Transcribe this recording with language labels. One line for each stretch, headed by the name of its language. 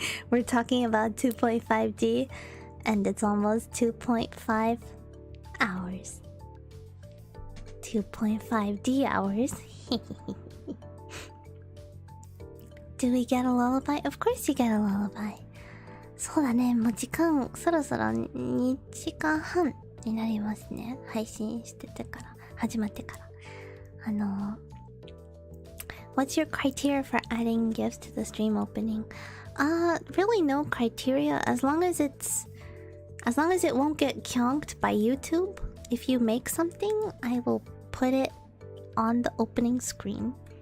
English: We're talking about 2.5D and it's almost 2.5 hours. 2.5D hours. Do we get a lullaby? Of course you get a lullaby.
Japanese: そうだね、もう時間そろそろ2時間半になりますね。配信しててから、始まってから。
English: What's your criteria for adding gifts to the stream opening? Really no criteria as long as it won't get kyonked by YouTube. If you make something, I will put it on the opening screen.